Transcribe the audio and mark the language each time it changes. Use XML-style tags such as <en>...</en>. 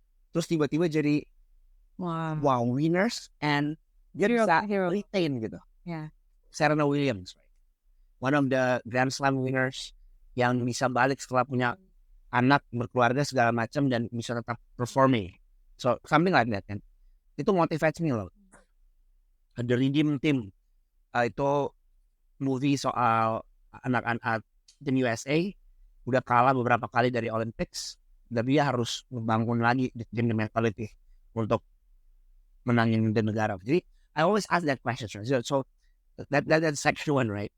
<id>Terus tiba-tiba jadi wow winners and dia bisa</id> <en>Hero. retain gitu. Yeah.</en> <id>Serena Williams, right? One of the Grand Slam winners yang bisa balik setelah punya anak, berkeluarga segala macam dan bisa tetap performing.</id> <en>So something like that kan. Itu motivates me loh.</en> <id>The Redeem Team itu movie soal anak-anak tim USA udah kalah beberapa kali dari Olympics dan dia harus membangun lagi the mentality untuk menangin the negara.</id> <en>Jadi I always ask that question. So that's second one, right?</en>